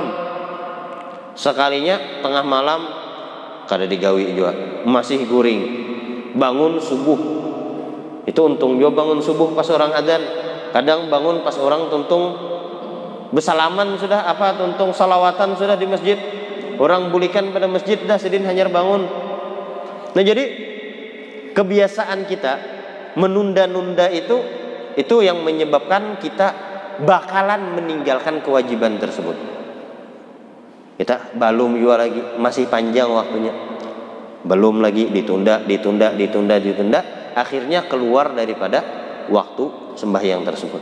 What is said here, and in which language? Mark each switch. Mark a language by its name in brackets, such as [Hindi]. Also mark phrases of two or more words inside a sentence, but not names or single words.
[Banjar] Sekalinya tengah malam kada digawi juga, masih guring. Bangun subuh, itu untung juga bangun subuh pas orang adzan. Kadang bangun pas orang tuntung bersalaman sudah, apa tuntung salawatan sudah di masjid, orang bulikan pada masjid dah sedin hanyar bangun. [Indonesian] Nah jadi kebiasaan kita menunda-nunda itu yang menyebabkan kita bakalan meninggalkan kewajiban tersebut. Kita belum juga lagi, masih panjang waktunya, belum lagi ditunda, akhirnya keluar daripada waktu sembahyang tersebut.